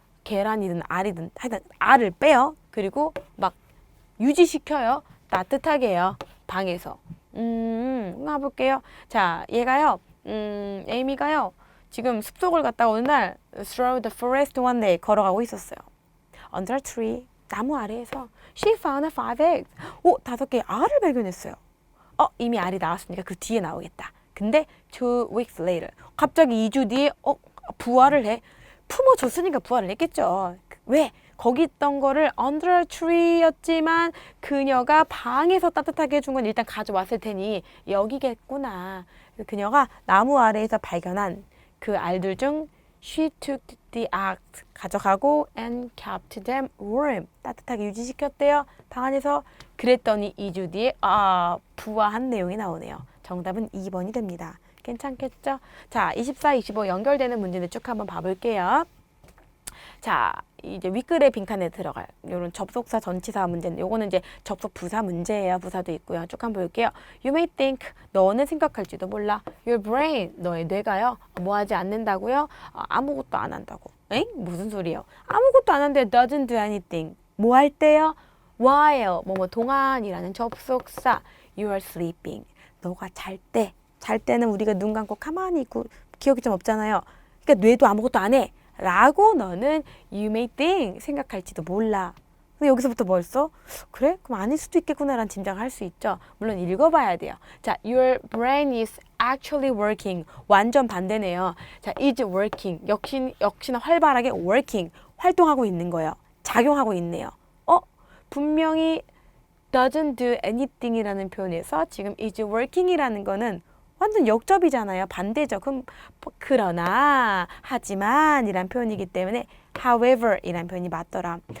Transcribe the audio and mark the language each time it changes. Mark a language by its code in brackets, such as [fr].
[ko] 계란이든 알이든 하여튼 알을 빼요. 그리고 막 유지시켜요. 따뜻하게 해요. 방에서. 가볼게요. 자, 얘가요. 에이미가요. 지금 숲속을 갔다가 어느 날 [en] through the forest one day [ko] 걸어가고 있었어요. [en] Under a tree. [ko] 나무 아래에서 [en] she found 5 eggs. [ko] 5개 알을 발견했어요. 이미 알이 나왔으니까 그 뒤에 나오겠다. [en] 근데 2 weeks later. [ko] 갑자기 2주 뒤에 부활을 해. 품어줬으니까 부활을 했겠죠. 왜? 거기 있던 거를 [en] under a tree [ko] 였지만 그녀가 방에서 따뜻하게 해준 건 일단 가져왔을 테니 여기겠구나. 그녀가 나무 아래에서 발견한 그 알들 중 [en] she took the eggs [ko] 가져가고 [en] and kept them warm [ko] 따뜻하게 유지시켰대요. 방 안에서 그랬더니 2주 뒤에 부화한 내용이 나오네요. 정답은 2번이 됩니다. 괜찮겠죠? 자, 24, 25 연결되는 문제들 쭉 한번 봐볼게요. 자, 이제 윗글의 빈칸에 들어갈 이런 접속사 전치사 문제는 요거는 이제 접속 부사 문제예요. 부사도 있고요. 쭉 한번 볼게요. [en] You may think [ko] 너는 생각할지도 몰라. [en] Your brain [ko] 너의 뇌가요. 뭐 하지 않는다고요? 아무것도 안 한다고. 엥? 무슨 소리예요? 아무것도 안 하는데 [en] doesn't do anything. [ko] 뭐 할 때요? [en] while [ko] 뭐뭐 동안이라는 접속사 [en] you are sleeping. [ko] 너가 잘 때. 잘 때는 우리가 눈 감고 가만히 있고 기억이 좀 없잖아요. 그러니까 뇌도 아무것도 안 해. 라고 너는 [en] you may think [ko] 생각할지도 몰라. 근데 여기서부터 벌써 그래? 그럼 아닐 수도 있겠구나라는 짐작을 할 수 있죠. 물론 읽어봐야 돼요. [en] 자, your brain is actually working. [ko] 완전 반대네요. 자, is working. 역시나 활발하게 working. 활동하고 있는 거예요. 작용하고 있네요. 분명히 [en] doesn't do anything [ko] 이라는 표현에서 지금 [en] is working [ko] 이라는 거는 완전 역접이잖아요. 반대죠. 그러나 하지만 이란 표현이기 때문에 however 이란 표현이 맞더라.